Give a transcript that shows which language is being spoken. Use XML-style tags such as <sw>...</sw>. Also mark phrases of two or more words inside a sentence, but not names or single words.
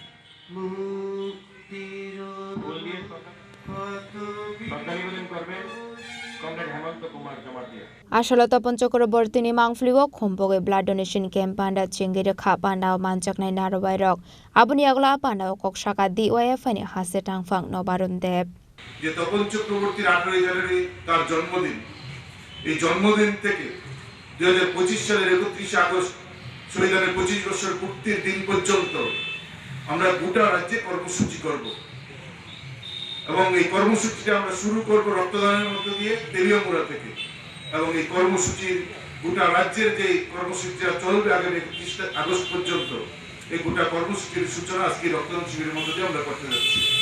<trp>Ashala Tapan Chakrabarty ni mangfliwo khompoge</trp> <en>blood donation camp</en> <trp>Panda Khlaijakha Panda manjaknai narobai rok abuni agla Panda koksaka DYFI ni hase tangphak nobaron dep</trp> <bn>যে তপন চক্রবর্তীর 18 জানুয়ারি তার জন্মদিন এই জন্মদিন থেকে 2025 সালের 31 আগস্ট শহীদের 25 বছর পূর্তির দিন পর্যন্ত আমরা গোটা রাজ্যে কর্মসূচি করব এবং এই কর্মসূচিটা আমরা শুরু করব রক্তদানের মধ্য দিয়ে তেলিয়ামুড়া থেকে এবং এই কর্মসূচির গোটা রাজ্যের যে কর্মসূচিটা চলবে আগামী 31 আগস্ট পর্যন্ত এই গোটা কর্মসূচির সূচনা আজকে রক্তদান শিবিরের মধ্য দিয়ে আমরা করতে যাচ্ছি</bn>